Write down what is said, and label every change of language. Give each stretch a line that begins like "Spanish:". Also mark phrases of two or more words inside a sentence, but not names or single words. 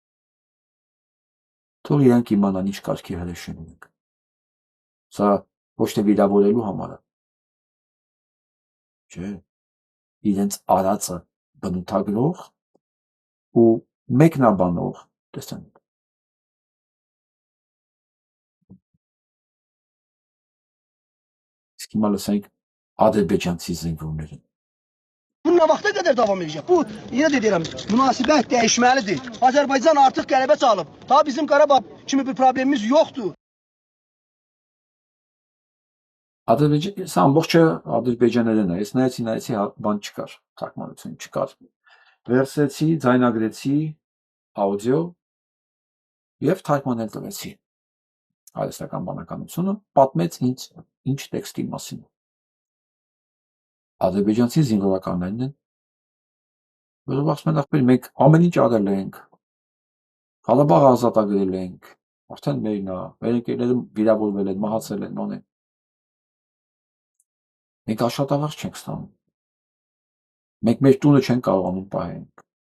Armenian: Թող իրանք իմանան ինչ կարգի հրեշեն ունենք։ Սա ոչ թե վիրավորելու համար է։ Չէ, իրենց արածը բնութագրող ու մեկնաբանող տեսանյութ։ Իսկ հիմա լսենք ադրբեջանցի զինվորներին։
Azerbaijani: Bu nə vaxta qədər davam edəcək? Bu, yenə də deyirəm, münasibət dəyişməlidir. Azərbaycan artıq qələbə çalıb. Daha bizim Qarabağ kimi bir problemimiz yoxdur.
Armenian: Սա ամբողջը ադրբեջաներեն է, ես նայեցի բան չկար, թարգմանություն չկար, վերցրեցի, ձայնագրեցի աուդիո և թարգմանել տվեցի արհեստական բանականությունը, պատմեց ինձ ինչ տեքստի մասին։ Ադրբեջանցի զինվորականներն են, որով ասում են ախպեր, մենք ամեն ինչ արել ենք, Ղարաբաղը ազատագրել ենք, արդեն մերն է, մեր ընկերները վիրավորվել են, մահացել են, ոնեն։ Մենք աշխատավարձ չենք ստանում։ Մենք մեր տունը չենք կարողանում պահենք։